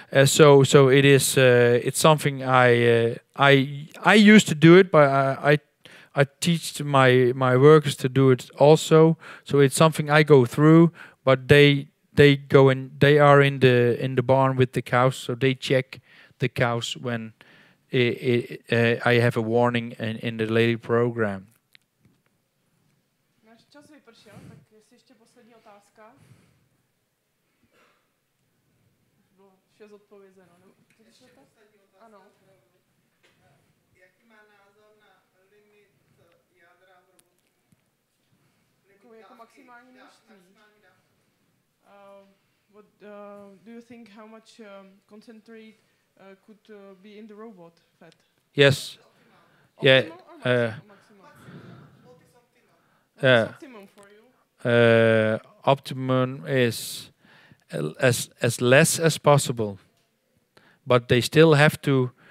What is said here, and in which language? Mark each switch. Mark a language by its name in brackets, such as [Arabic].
[English] So it is it's something I used to do it, but I teach my workers to do it also. So it's something I go through, but they are in the barn with the cows, so they check the cows when I have a warning in the Lady program. [Czech] Náš čas vypršel, tak jestli ještě poslední otázka. vše zodpovězeno. Ano. Jaký má názor na limit jádra v robotu? Jako maximální množství. Maximální dávky. [English] What do you think? How much concentrate could be in the robot fat? Yes. Yeah. Optimal or maximal? What is optimal? What is optimum for you? Optimum is as less as possible, but they still have to.